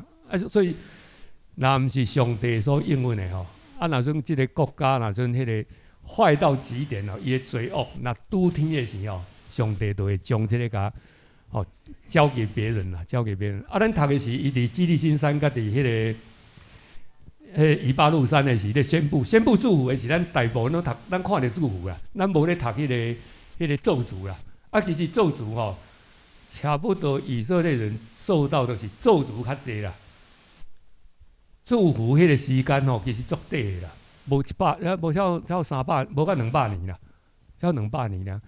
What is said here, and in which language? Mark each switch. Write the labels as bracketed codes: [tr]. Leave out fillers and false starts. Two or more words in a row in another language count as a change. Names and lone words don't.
[nan] 啊，所以若毋是上帝所应允的吼，啊，若算即个国家，若算迄个坏到极点哦，伊的罪恶，若拄天的时候，上帝就会将即个甲吼交给别人啦，交给别人。啊，咱读的是伊伫基利心山，甲伫迄个。以巴路山的时咧宣布祝福的是，咱大部分都读，咱看着祝福啦，咱无咧读迄个咒诅啦。啊，其实咒诅吼，差不多以色列人受到的是咒诅较济啦。祝福迄个时间吼，其实足短的啦，无超300，无到200年啦，超200年啦。